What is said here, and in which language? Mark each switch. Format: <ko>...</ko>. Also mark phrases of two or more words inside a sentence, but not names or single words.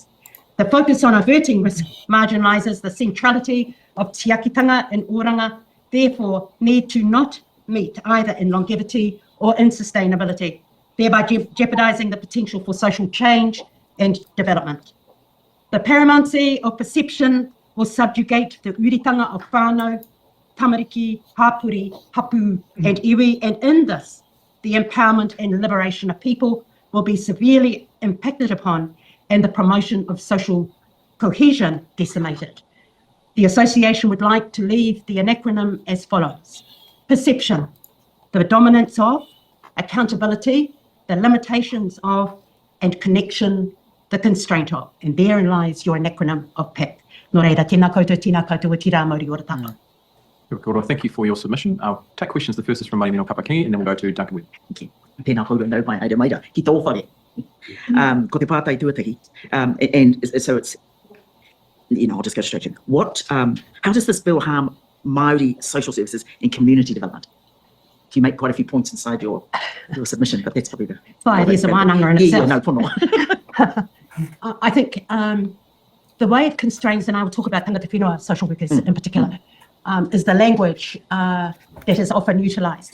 <en>The focus on averting risk marginalises the centrality of tiakitanga and oranga, therefore need to not meet either in longevity or in sustainability, thereby jeopardising the potential for social change and development. The paramountcy of perception will subjugate the uritanga of</en> <mi>whānau, tamariki, hapuri, hapu</mi> <en>and iwi, and in this, the empowerment and liberation of people will be severely impacted upon and the promotion of social cohesion decimated. The association would like to leave the acronym as follows. Perception, the dominance of, accountability, the limitations of, and connection, the constraint of. And therein lies your acronym of PAC.</en> <mi>Nō reira, tēnā koutou e tira Māori ora tātou.</mi> <en>Thank you for your submission. I'll take questions. The first is from Maimino Papaki, and then we'll go to Duncan Webb. Okay.</en> <mi>Tēnā koutou nau mai, aere maira, ki tō whare. Ko te pātai tuatahi.</mi> <en>And so it's, I'll just go straight in. How does this bill harm Māori social services and community development? You make quite a few points inside your submission, but that's probably the... Why, there's a wānanga in itself. Yeah, no, pono. I think the way it constrains, and I will talk about</en> <mi>Tangata Whenua</mi> <en>social workers in particular, is the language that is often utilised.</en>